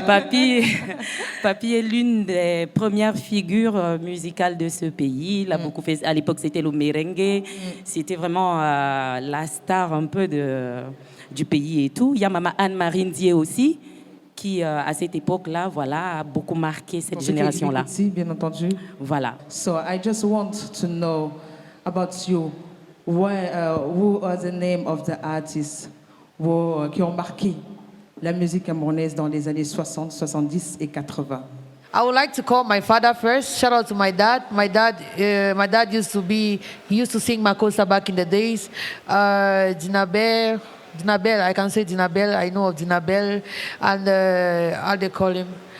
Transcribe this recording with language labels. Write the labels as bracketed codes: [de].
[fr] Papy est l'une des premières figures musicales de ce pays. Il a beaucoup fait, à l'époque, c'était le merengue. C'était vraiment la star un peu du pays et tout. Il y a Maman Anne-Marie Ndié aussi, qui, à cette époque-là, voilà, a beaucoup marqué cette génération-là. Bien entendu. Voilà. [en] So I just want to know about you. Who are the name of the artists [fr] qui ont marqué la musique camerounaise dans les années 60, 70 et 80? [en] I would like to call my father first. Shout out to my dad. My dad used to sing Makossa back in the days. Dinabel, I can say Dinabel. I know of Dinabel, and how they call him.